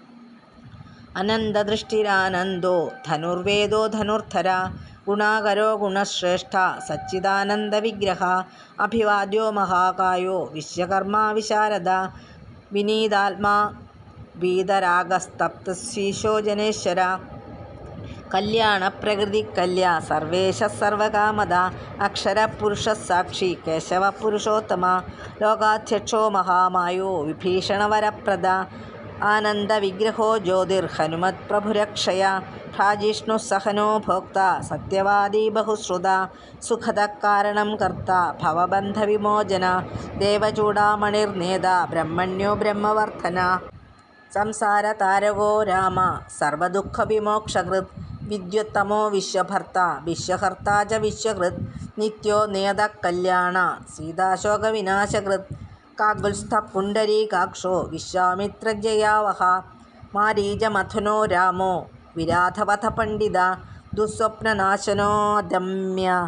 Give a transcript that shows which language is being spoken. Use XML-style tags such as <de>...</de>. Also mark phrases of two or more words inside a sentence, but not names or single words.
<sa>अनन्तदृष्टिरानन्दो धनुर्वेदो धनुर्धर गुणाकरो गुणश्रेष्ठ सच्चिदानन्दविग्रह अभिवाद्यो महाकायो विश्वकर्मा विशारद विनीतात्मा वीतरागस्तप्तशीशो जनेश्वर कल्याणप्रकृतिकल्या सर्वेशः सर्वकामद अक्षरपुरुषः साक्षी केशवपुरुषोत्तम लोकाध्यक्षो महामायो विभीषणवरप्रद ആനന്ദവിഗ്രഹോ ജ്യോതിർഹനുമത് പ്രഭുരക്ഷയ ജിഷ്ണു സഹനോ ഭോക്ത സത്യവാദീ ബഹുശ്രുത സുഖദകാരണം കർത്ത ഭവബന്ധവിമോചന ദേവചൂഡാമണിർനേത ബ്രഹ്മണ്യോ ബ്രഹ്മവർദ്ധന സംസാരതാരകോ രാമ സർവദുഃഖവിമോക്ഷകൃത് വിദ്യുത്തമോ വിശ്വഭർത്ത വിശ്വഹർത്താ ച വിശ്വകൃത് നിത്യോ നിയതകല്യാണ സീതാശോകവിനാശകൃത് കാകുൽസ്ഥപുണ്ഡരീകാക്ഷോ വിശ്വാമിത്രജയാവഹ മാരീചമഥുനോ രാമോ വിരാധവധപണ്ഡിത ദുസ്വപ്നനാശനോദമ്യ</sa>